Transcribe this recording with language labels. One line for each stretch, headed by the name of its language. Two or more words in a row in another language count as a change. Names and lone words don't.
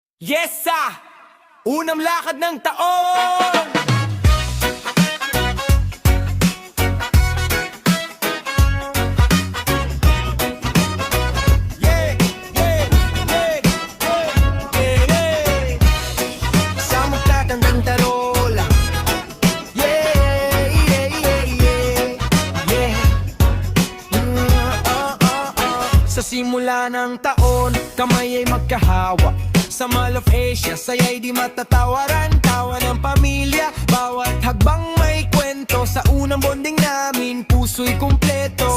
Filipino: Yes, unang lakad ng taon!
English: Yeah, yeah, yeah, yeah, yeah.
Filipino: Sa magtatandang tarola.
English: Yeah, yeah, yeah, yeah, yeah.
Filipino: Sa simula ng taon, kamay ay magkahawak. Sa Mall of Asia, saya'y di matatawaran. Tawa ng pamilya, bawat hagbang may kwento. Sa unang bonding namin, puso'y kumpleto.